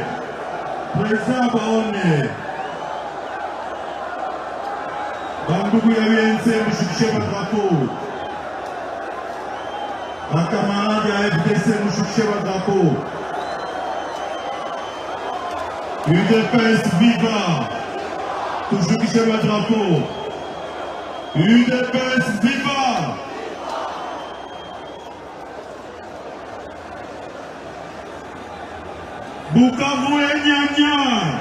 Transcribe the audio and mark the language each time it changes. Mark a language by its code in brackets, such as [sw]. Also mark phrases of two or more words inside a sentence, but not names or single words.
[fr] Président Baone. [sw] Bandugu ya UNC, [fr] bougez votre drapeau. Ma camarade ya FDC, bougez votre drapeau. UDPS viva. Bougez votre drapeau. UDPS viva. Bukavu Nyonya.